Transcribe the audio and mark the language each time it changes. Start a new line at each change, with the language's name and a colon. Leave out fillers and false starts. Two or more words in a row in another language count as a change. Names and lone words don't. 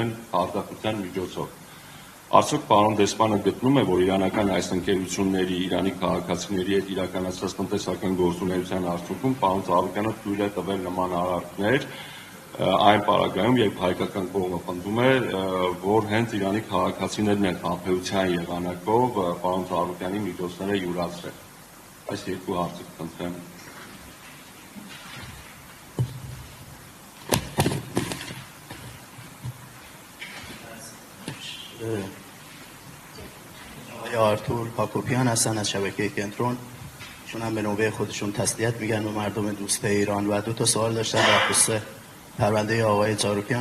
Armenian: են խարդախության միջոցով։ Արդյոք պարոն դեսպանը գտնում է, որ իրանական այս ընկերությունների Իրանի քաղաքացիների հետ իրականացած տնտեսական գործունեության արդյունքում պարոն Ծառուկյանը թույլ է տվել նման արարքներ այն պարագայում, երբ հայկական կողմը պնդում է, որ հենց Իրանի քաղաքացիներն են խաբեության եղանակով պարոն Ծառուկյանի միջոցները յուրացրել։ Այս երկու հարցը կխնդրեմ։
Persian: آرتور هاکوپیان هستن از شبکه کنترل. چون هم به نوبه خودشون تسلیت میگن به مردم دوست ایران و دو تا سوال داشتن در خصوص پرونده آقای زاروکیان.